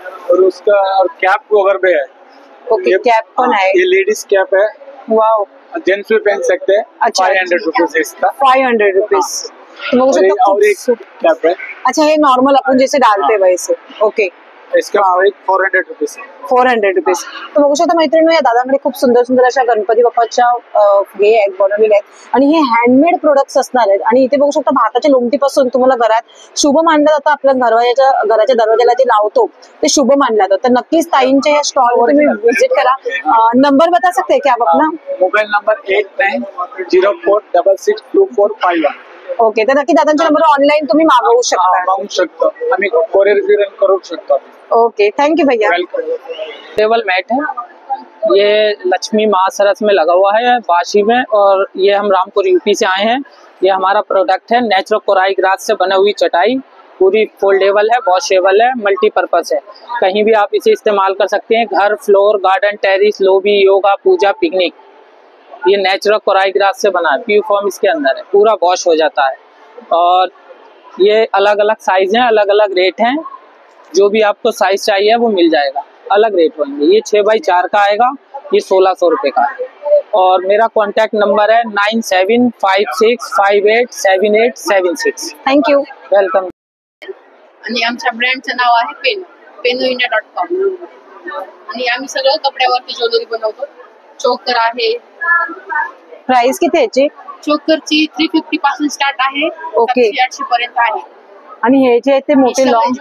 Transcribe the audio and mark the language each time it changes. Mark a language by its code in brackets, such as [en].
[hi] और उसका और कैप वगैरह भी है. [mr] ओके, कैप पण आहे. [hi] ये लेडीज कैप है. वाव. जेंट्स भी पहन सकते हैं. अच्छा. 500 रुपीज है इसका. [mr] 500 रुपीज. तो बघू शकता [hi] और एक कैप है. अच्छा, हे नॉर्मल अपन जैसे डालते हैं वैसे. [en] Okay. [hi] इसका प्राइस 400 रुपीज है. 400 रुपीज. [mr] तर बघू शकता मैत्रिणी, या दादांकडे खूप सुंदर सुंदर अशा गणपती बाप्पाच्या हे आहेत, बनवलेले आहेत आणि हे हँडमेड प्रोडक्ट्स असणार आहेत. आणि इथे बघू शकता भाताच्या लोमटीपासून तुम्हाला घरात शुभ मानलं जातं. आपल्या घराच्या दरवाजाला जे लावतो ते शुभ मानलं जातं. तर नक्कीच ताईंच्या या स्टॉलवर तुम्ही व्हिजिट करा. [hi] नंबर बता सकते हैं क्या आप अपना? Mobile number 8904662451. [mr] ओके, तर नक्की दादांच्या नंबर ऑनलाईन तुम्ही मागवू शकता. मागू शकतो आम्ही, कोरियर करू शकतो. [en] Okay, thank you भैया. [hi] टेबल मैट है, ये लक्ष्मी महासरस में लगा हुआ है वाशी में, और ये हम रामपुर यूपी से आए हैं. ये हमारा प्रोडक्ट है, नेचुरल कोराई ग्रास से बनी हुई चटाई, पूरी फोल्डेबल है, वॉशेबल है, मल्टीपर्पज है. कहीं भी आप इसे इस्तेमाल कर सकते हैं, घर, floor, garden, terrace, lobby, yoga, पूजा, पिकनिक. ये नेचुरल कोराई ग्रास से बना है, प्यू फॉर्म इसके अंदर है, पूरा वॉश हो जाता है. और ये अलग अलग साइज हैं, अलग अलग रेट हैं. जो भी आपको साइज चाहिए वो मिल जाएगा, अलग रेट होंगे. ये 6x4 का आएगा, ये 1600 रुपये का है. और मेरा कॉन्टैक्ट नंबर है 9756587876. [en] Thank you. Welcome. [mr] आणि आमच्या ब्रँडचं नाव आहे penuindia.com. आणि आम्ही सगळं कपड्यावरती ज्वेलरी बनवतो. चोकर आहे, प्राइस किती याची? चोकरची 350 पासून स्टार्ट आहे, [en] Okay. [mr] 700-800 पर्यंत आहे. आणि हे जे ते मोठे लॉंग